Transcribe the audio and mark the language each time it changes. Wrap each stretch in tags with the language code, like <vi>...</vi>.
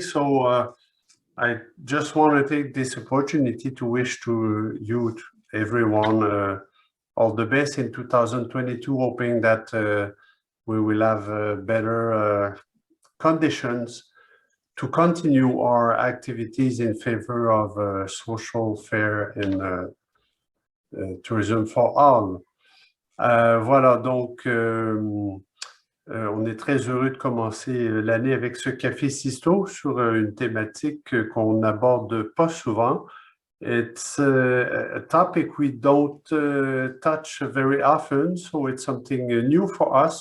<en>So I just want to take this opportunity to wish to you, everyone, all the best in 2022, hoping that we will have better conditions to continue our activities in favor of social fair and tourism for all.</en> <fr>Voilà, donc on est très heureux de commencer l'année avec ce CafecISTO sur une thématique qu'on n'aborde pas souvent.</fr> <en>It's a topic we don't touch very often, so it's something new for us.</en>